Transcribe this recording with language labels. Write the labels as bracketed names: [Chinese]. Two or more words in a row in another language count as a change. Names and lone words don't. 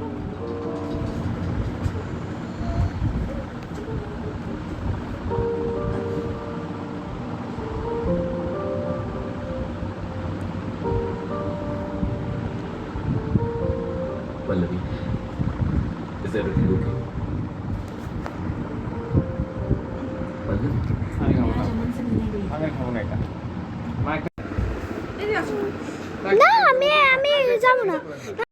[English] Pallavi, is everything okay? Pallavi, [Marathi] आणि खाऊ नका. ना, [Bangla] আমি যাবো না।